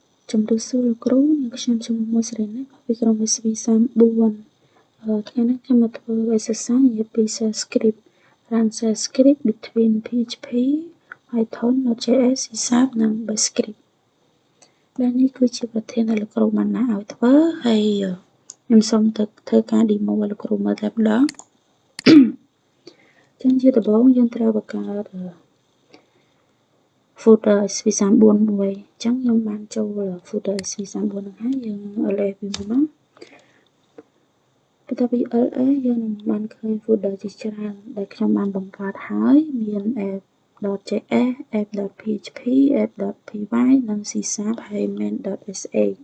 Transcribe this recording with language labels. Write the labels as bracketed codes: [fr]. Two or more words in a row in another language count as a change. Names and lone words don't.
[km] ជំរុញសួរលោកគ្រូនិងខ្ញុំជំនុំមួយសេរីនេះពីក្រុមវិទ្យាសាស្ត្រ4ថ្ងៃនេះខ្ញុំមកធ្វើឯកសារនិយាយពី [en] shell script run shell script between PHP Python Node.js C# [km] និង [en] Bash script [km] ដែលនេះគឺជាប្រធានដែលលោកគ្រូបានណាឲ្យធ្វើហើយខ្ញុំសូមទៅធ្វើការ demo ឲ្យលោកគ្រូមើលតែម្ដងចឹងជាដំបូងយើងត្រូវបង្កើត folder SV34 មួយចឹងខ្ញុំបានចូល folder SV34 ហ្នឹងហើយយើង LS វាមកបន្ទាប់ពី LS យើងនឹងបានឃើញ folder ជាច្រើនដែលខ្ញុំបានបង្កើតហើយមាន app.js app.php app.py និង C# ហើយ main.sa